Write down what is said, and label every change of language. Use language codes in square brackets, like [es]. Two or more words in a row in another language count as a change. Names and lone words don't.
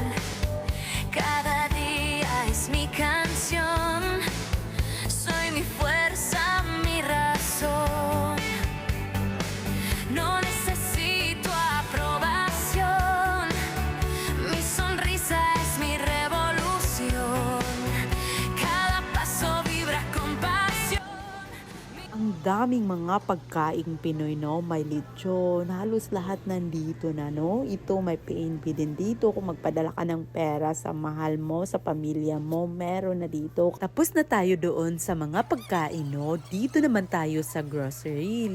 [es] Cada día es mi canción, soy mi fuerza, mi razón. No necesito aprobación, mi sonrisa es mi revolución. Cada paso vibra con pasión. [tl] Ang daming mga pagkaing Pinoy, no? May lechon, halos lahat nandito na, no? Ito, may PNB din dito. Kung magpadala ka ng pera sa mahal mo, sa pamilya mo, meron na dito. Tapos na tayo doon sa mga pagkain, no? Dito naman tayo sa grocery.